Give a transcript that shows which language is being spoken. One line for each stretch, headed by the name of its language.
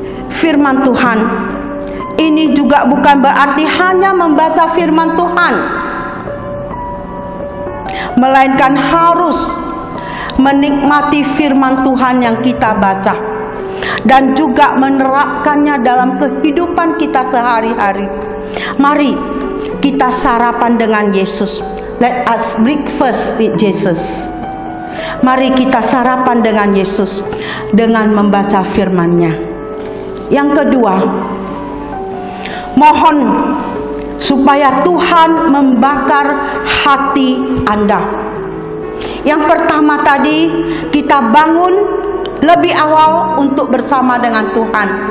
Indonesian: Firman Tuhan ini juga bukan berarti hanya membaca firman Tuhan, melainkan harus menikmati firman Tuhan yang kita baca dan juga menerapkannya dalam kehidupan kita sehari-hari. Mari kita sarapan dengan Yesus.
English: Let us breakfast with Jesus.
Indonesian: Mari kita sarapan dengan Yesus dengan membaca firman-Nya. Yang kedua, mohon supaya Tuhan membakar hati Anda. Yang pertama tadi, kita bangun lebih awal untuk bersama dengan Tuhan.